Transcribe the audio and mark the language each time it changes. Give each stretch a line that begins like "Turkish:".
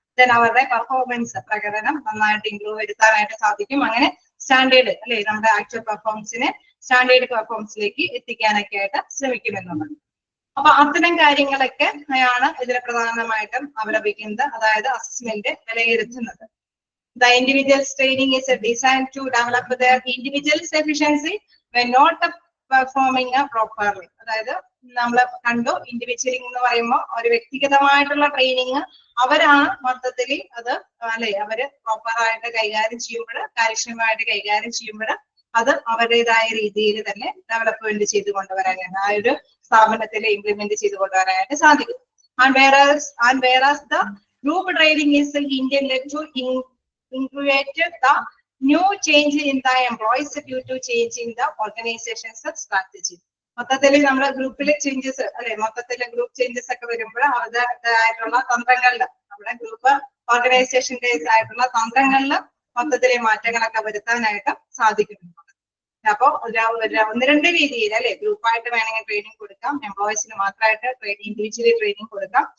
Malayalam: Then അവരുടെ performance പ്രകടനം നന്നായിട്ട് ഇംപ്രൂവ് വരുത്താനായിട്ട് സാധിക്കും. അങ്ങനെ സ്റ്റാൻഡേർഡ് അല്ലെ നമ്മുടെ ആക്ച്വൽ പെർഫോമൻസിനെ സ്റ്റാൻഡേർഡ് പെർഫോമൻസിലേക്ക് എത്തിക്കാനൊക്കെ ആയിട്ട് ശ്രമിക്കുമെന്നുള്ളത്. അപ്പൊ അത്തരം കാര്യങ്ങളൊക്കെ ആണ് ഇതിൽ പ്രധാനമായിട്ടും അവലംബിക്കുന്നത്, അതായത് അസസ്മെന്റ് വിലയിരുത്തുന്നത്.
English: The individual's training is designed to develop their individual's efficiency when not performing properly.
Malayalam: അതായത് നമ്മൾ കണ്ടു ഇൻഡിവിജ്വലിംഗ് എന്ന് പറയുമ്പോൾ ഒരു വ്യക്തിഗതമായിട്ടുള്ള ട്രെയിനിങ് അവരാണ് മൊത്തത്തിൽ അത് അല്ലെ അവര് പ്രോപ്പറായിട്ട് കൈകാര്യം ചെയ്യുമ്പോൾ കാര്യക്ഷമമായിട്ട് കൈകാര്യം ചെയ്യുമ്പോൾ അത് അവരുടേതായ രീതിയിൽ തന്നെ ഡെവലപ്മെന്റ് ചെയ്ത് കൊണ്ടുവരാനായിട്ട് ആ ഒരു സ്ഥാപനത്തിൽ ഇംപ്ലിമെന്റ് ചെയ്ത് കൊണ്ടുവരാനായിട്ട് സാധിക്കും.
English: And whereas the group training is intended to include the new change in the employees due to change in the organization's strategy.
Malayalam: മൊത്തത്തിൽ നമ്മുടെ ഗ്രൂപ്പിലെ ചേഞ്ചസ് അല്ലെ മൊത്തത്തിലെ ഗ്രൂപ്പ് ചേഞ്ചസ് ഒക്കെ വരുമ്പോൾ അവരുടേതായിട്ടുള്ള തന്ത്രങ്ങളിൽ നമ്മുടെ ഗ്രൂപ്പ് ഓർഗനൈസേഷന്റെ ആയിട്ടുള്ള തന്ത്രങ്ങളിൽ മൊത്തത്തിലെ മാറ്റങ്ങളൊക്കെ വരുത്താനായിട്ട് സാധിക്കുന്നു. അപ്പൊ ഒന്ന് രണ്ട് രീതിയിൽ അല്ലെ ഗ്രൂപ്പായിട്ട് വേണമെങ്കിൽ ട്രെയിനിങ് കൊടുക്കാം, എംപ്ലോയീസിന് മാത്രമായിട്ട് ഇൻഡിവിജ്വലി ട്രെയിനിങ് കൊടുക്കാം.